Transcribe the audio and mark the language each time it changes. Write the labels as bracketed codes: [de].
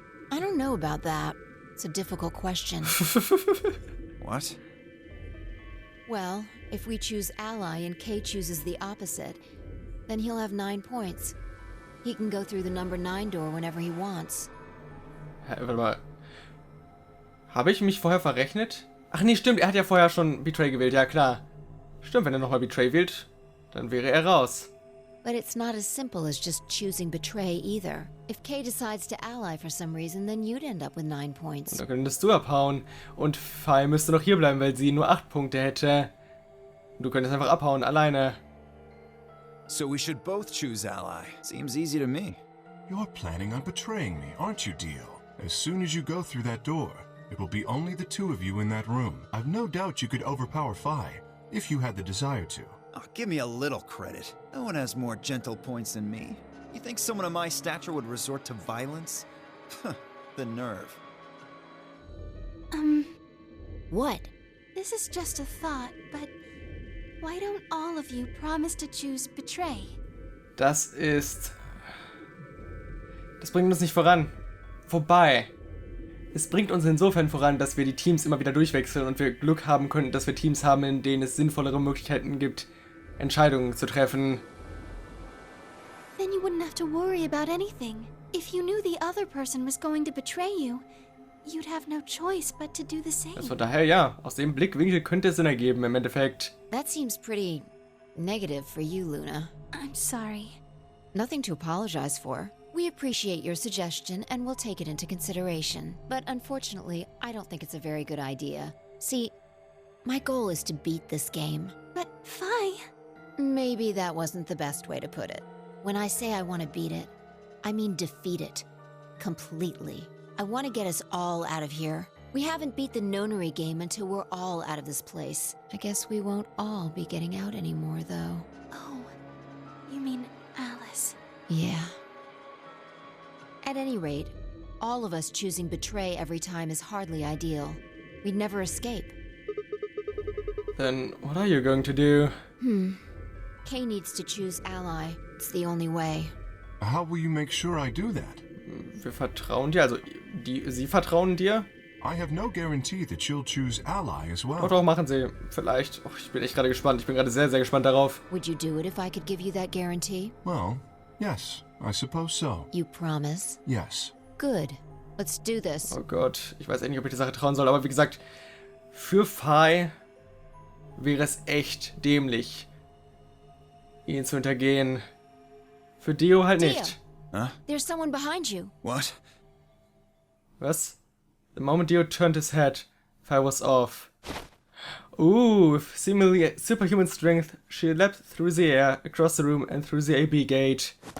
[en] I don't know about that. It's a difficult question. What? Well, if we choose ally and Kay chooses the opposite, then he'll have 9 points. He can go through the number 9 door whenever he wants. [de] Hä, warte mal. Habe ich mich vorher verrechnet? Ach nee, stimmt, er hat ja vorher schon Betray gewählt, ja klar. Stimmt, wenn er nochmal Betray wählt, dann wäre er raus. [en] But it's not as simple as just choosing Betray either. If Kay decides to ally for some reason, then you'd end up with 9 [de] Und [en] points. [de] dann könntest du abhauen. Und Phi müsste noch hier bleiben, weil sie nur 8 Punkte hätte. Und du könntest einfach abhauen, alleine. [en] So we should both choose Ally. Seems easy to me. You're planning on betraying me, aren't you, Dio? As soon as you go through that door, it will be only the 2 of you in that room. I've no doubt you could overpower Phi, if you had the desire to. Oh, give me a little credit. No one has more gentle points than me. You think someone of my stature would resort to violence? The nerve. What? This is just a thought, but why don't all of you promise to choose Betray? [de] Das bringt uns nicht voran. Wobei, es bringt uns insofern voran, dass wir die Teams immer wieder durchwechseln und wir Glück haben können, dass wir Teams haben, in denen es sinnvollere Möglichkeiten gibt, Entscheidungen zu treffen. [en] Then you wouldn't have to worry about anything. If you knew the other person was going to betray you, you'd have no choice but to do the same. [de] Also von daher, ja, aus dem Blickwinkel könnte es Sinn ergeben im Endeffekt. [en] That seems pretty negative for you, Luna. I'm sorry. Nothing to apologize for. We appreciate your suggestion and we'll take it into consideration. But unfortunately, I don't think it's a very good idea. See, my goal is to beat this game. But Phi, Maybe that wasn't the best way to put it. When I say I want to beat it, I mean defeat it. Completely. I want to get us all out of here. We haven't beat the nonary game until we're all out of this place. I guess we won't all be getting out anymore, though. oh, you mean Alice. Yeah. At any rate, all of us choosing Betray every time is hardly ideal. We'd never escape. Then what are you going to do? Kay needs to choose Ally. It's the only way. How will you make sure I do that? [de] Wir vertrauen dir, also sie vertrauen dir? [en] I have no guarantee that you'll choose Ally as well. [de] Doch, machen sie. Vielleicht. Oh, ich bin echt gerade gespannt. Ich bin gerade sehr, sehr gespannt darauf. [en] Would you do it if I could give you that guarantee? Well, yes, I suppose so. You promise? Yes. Good. Let's do this. [de] Oh Gott, ich weiß echt nicht, ob ich die Sache trauen soll, aber wie gesagt, für Phi wäre es echt dämlich, ihn zu hintergehen. Für Dio halt nicht. [en] Huh? There's someone behind you. What? [de] Was? [en] The moment Dio turned his head, Phi was off. Ooh, with seemingly superhuman strength, she leapt through the air, across the room and through the AB gate.